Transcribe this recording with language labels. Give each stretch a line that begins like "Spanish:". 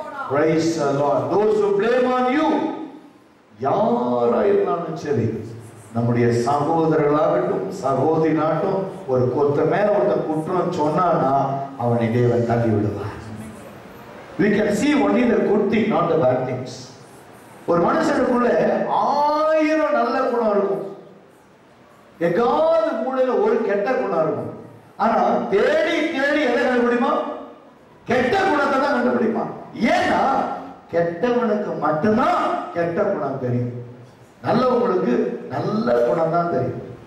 English: Praise the Lord. Those who blame on you,
Tamil: யாராயிருந்தாலும் சரி, நம்முடைய சகோதரர்களாகட்டும் சகோதரினாகட்டும், ஒரு கொத்த மேல ஒரு குற்றம் சொன்னானா அவனை தேவன் தள்ளி விடுவார்.
English: We can see only the good thing, not the bad things.
Tamil: ஒரு மனுஷனுக்குள்ள 1000 நல்ல குணம் இருக்கும், எங்காவது மூலையில ஒரு கெட்ட குணம் இருக்கும். ஆனா தேடி தேடி எதை கண்டுபிடிமா? கெட்ட குணத்தை தான் கண்டுபிடிமா. ஏன்னா கெட்டவனுக்கு மட்டும்தான் கெட்ட குணம் தெரியும், நல்லவங்களுக்கு நல்ல குணம் தான் தெரியும்.